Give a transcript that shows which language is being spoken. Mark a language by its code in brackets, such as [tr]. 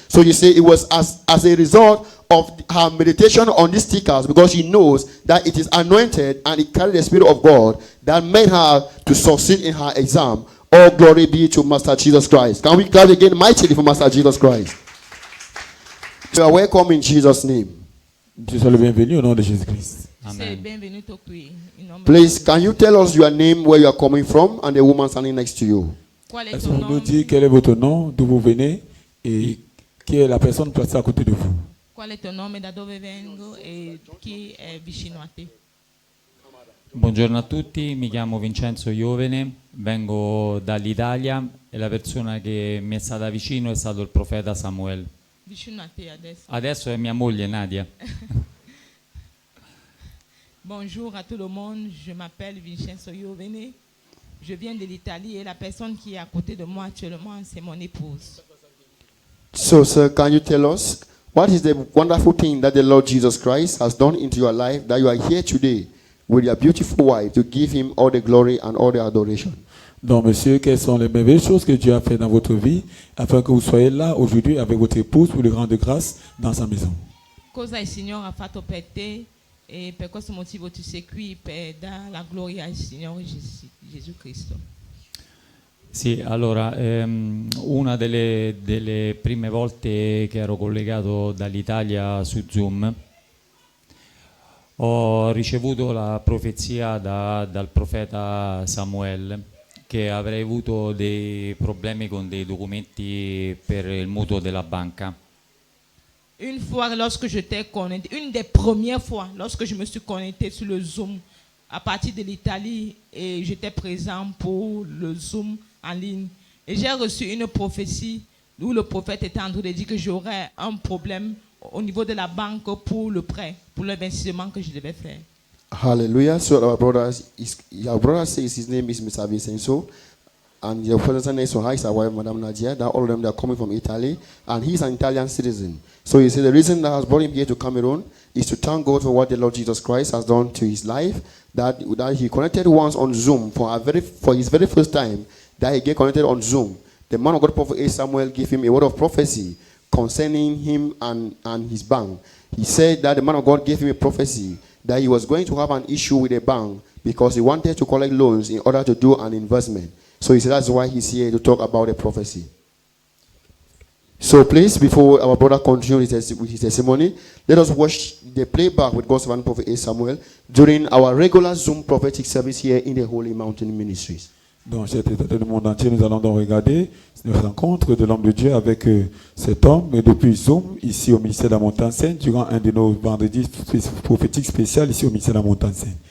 [en] So you say it was as a result of her meditation on these stickers, because she knows that it is anointed and it carries the Spirit of God that made her to succeed in her exam. All glory be to Master Jesus Christ. Can we clap again mightily for Master Jesus Christ? You are welcome in Jesus' name. [fr] Tu sois le bienvenu au nom de Jésus-Christ. [en] Amen. Please, can you tell us your name, where you are coming from, and the woman standing next to you? [fr] Est-ce qu'on nous dit quel est votre nom, d'où vous venez, et qui est la personne placée à côté de vous? [it] Qual è il tuo nome, da dove vengo e chi è vicino a te? Buongiorno a tutti, mi chiamo Vincenzo Iovene, vengo dall'Italia e la persona che mi è stata vicino è stato il profeta Samuel. Vicino a te adesso. Adesso è mia moglie Nadia. [fr] Bonjour à tout le monde, je m'appelle Vincenzo Iovene. Je viens de l'Italie et la personne qui est à côté de moi actuellement, c'est mon épouse. [en] So, sir, can you tell us what is the wonderful thing that the Lord Jesus Christ has done into your life that you are here today with your beautiful wife to give him all the glory and all the adoration? [fr] Donc, monsieur, quelles sont les merveilleuses choses que Dieu a fait dans votre vie afin que vous soyez là aujourd'hui avec votre épouse pour le rendre grâce dans sa maison? [it] Cosa il Signore ha fatto per te e per questo motivo tu sei qui per dare la gloria al Signore Gesù Cristo. Sì, allora, una delle prime volte che ero collegato dall'Italia su Zoom ho ricevuto la profezia dal profeta Samuel che avrei avuto dei problemi con dei documenti per il mutuo della banca. [fr] Une fois, lorsque j'étais connecté, une des premières fois, lorsque je me suis connecté sur le Zoom à partir de l'Italie et j'étais présent pour le Zoom en ligne, et j'ai reçu une prophétie où le prophète était en train de dire que j'aurais un problème au niveau de la banque pour le prêt, pour l'investissement que je devais faire. [en] Hallelujah. So our brother says his name is Mr. Vincenzo, and your father's name is his wife, Madame Nadia. That all of them, they are coming from Italy, and he's an Italian citizen. So he said the reason that has brought him here to Cameroon is to thank God for what the Lord Jesus Christ has done to his life. That he connected once on Zoom for his very first time. That he get connected on Zoom. The man of God, Prophet A. Samuel, gave him a word of prophecy concerning him and his bank. He said that the man of God gave him a prophecy that he was going to have an issue with a bank because he wanted to collect loans in order to do an investment. So he said that's why he's here to talk about the prophecy. So please, before our brother continues with his testimony, let us watch the playback with God's servant Prophet A. Samuel during our regular Zoom prophetic service here in the Holy Mountain Ministries. [fr] Dans cet état du monde entier, nous allons donc regarder une rencontre de l'homme de Dieu avec cet homme depuis Zoom, ici au ministère de la Montagne Sainte, durant un de nos vendredis prophétiques spéciaux ici au ministère de la Montagne Sainte.